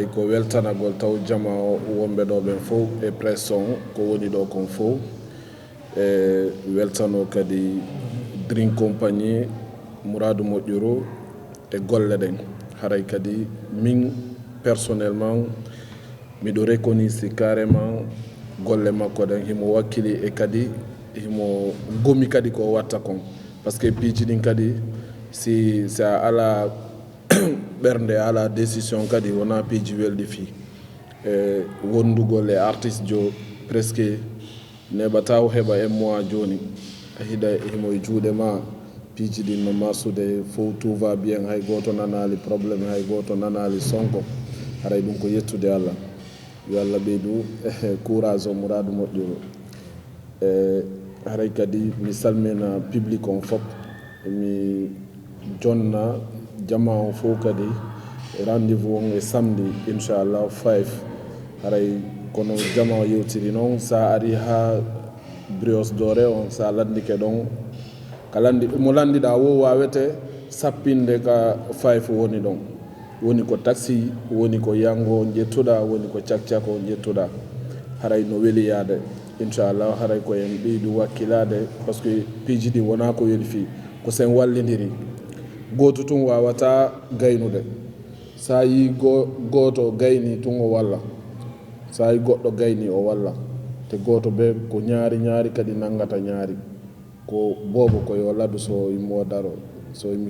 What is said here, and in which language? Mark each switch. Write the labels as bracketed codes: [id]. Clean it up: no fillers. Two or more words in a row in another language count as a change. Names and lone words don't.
[ff] ko weltanagol taw jama wonɓe ɗo ɓen fof e presse on ko woni ɗo kon fof e weltano kadi Dream Company Mouradou Moƴƴuru e golle ɗen haray kadi min personnellement miɗo [fr] reconnaissance carrément [ff] golle makko ɗen himo wakkili e kadi himo gomi kadi ko watta kon [fr] par ce que [ff] piiji ɗin kadi si a ala ɓernde ala décision kadi wona piiji welɗi fi e wondugol e artiste jo presque neɓata o heɓa [fr] un mois [ff] joni a hiɗa himo e juuɗe ma piiji ɗin no masude fof [fr] tout va bien [ff] hay goto nanali probléme hay goto nanali sonko haray ɗum ko yettude Allah yo Allah ɓeydu courage o Mouradou Moƴƴuru e haray kadi mi salmina public on fof mi jonna jama on fof kadi rendez-vous on e samedi inchallah 5 haray kono jama o yewtiri noon sa ari ha Brioche Dorée on sa landike ɗon ka mo landiɗa wo wawete sappinde ka 5 woni ɗon woni ko taxi woni ko yango jettuɗa woni ko cak-cak o jettuɗa haray no weeli yaade inchallah haray ko en ɓeydu wakkilade [fr] par ce que [ff] piiji ɗi wona ko weeli fi ko sen wallidiri goto tun wawata gaynude sa yi goto gayni tun o walla sa yi goɗɗo gayni o walla te goto be ko ñaari kadi nangata ñaari ko bobo ko yo ladu so yimmo daro so yimmi